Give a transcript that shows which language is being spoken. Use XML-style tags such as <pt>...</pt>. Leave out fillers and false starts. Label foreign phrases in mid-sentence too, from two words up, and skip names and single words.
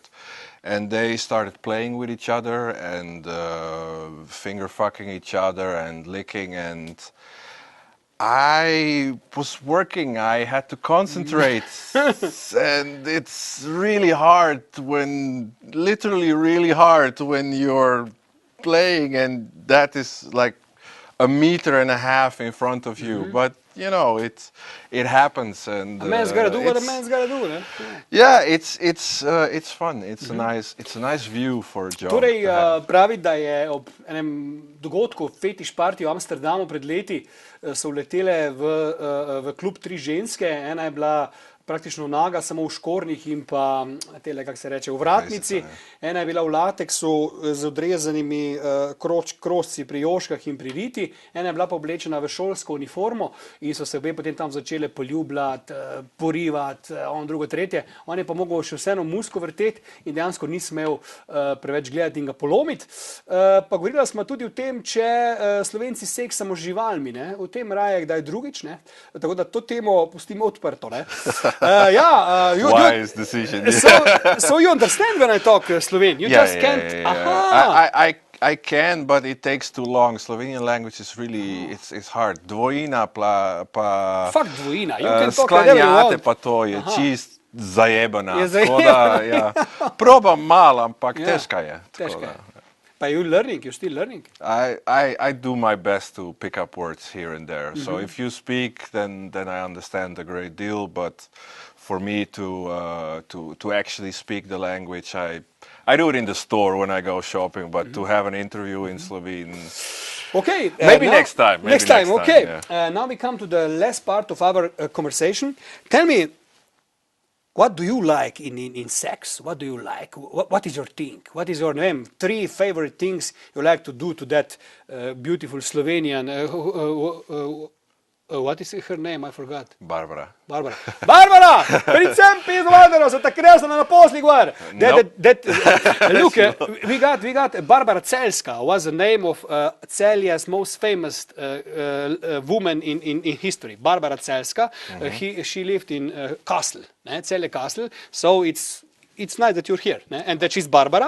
<en>And they started playing with each other and finger fucking each other and licking, and I was working, I had to concentrate, and it's really hard literally really hard when you're playing and that is like 1.5 meters in front of you, but you know, it happens, and a man's gotta do what a man's gotta do, ne? Yeah, it's fun. It's a nice view for a job.</en> <sl>Torej, pravi, da je ob enem dogodku fetiš party v Amsterdamu pred leti so vletele v klub 3 ženske, ena je bila praktično naga, samo v škornjih in pa tele, kako se reče, v vratnici. Ena je bila v lateksu z odrezanimi krosci pri joškah in pri riti, ena je bila pa oblečena v šolsko uniformo in so se obe potem tam začele poljubljati, porivati, on drugo, tretje. On je pa mogel še vseeno musko vrteti in dejansko ni smel preveč gledati in ga polomiti. Pa govorila smo tudi o tem, če Slovenci seksamo z živalmi, ne? O tem raje kdaj drugič, ne? Tako da to temo pustimo odprto, ne?</sl> <en>Wise decision. So you understand when I talk Slovene? You just can't. Aha. I can, but it takes too long. Slovenian language is really it's hard.</en> <sl>Dvojina pa.</sl> <en>Fuck dvojina. You can talk whatever you want.</en> <sl>Sklanjate pa to je čist zajebana. Probam malo, ampak težka je.</sl> <en>But you're learning, you're still learning. I do my best to pick up words here and there. So if you speak, then I understand a great deal. But for me to actually speak the language, I do it in the store when I go shopping. But to have an interview in Slovene, okay, maybe next time. Next time, okay. Yeah. Now we come to the last part of our conversation. Tell me, what do you like in sex? What do you like? What is your thing? What is your name? 3 favorite things you like to do to that beautiful Slovenian. What is her name? I forgot. Barbara! Predvsem pizvadero, so tako resno na posli gvar. Look, we got Barbara Celska, was the name of Celje's most famous woman in history. Barbara Celska. She lived in Castle, Celje Castle. So it's nice that you're here, and that she's Barbara.</en>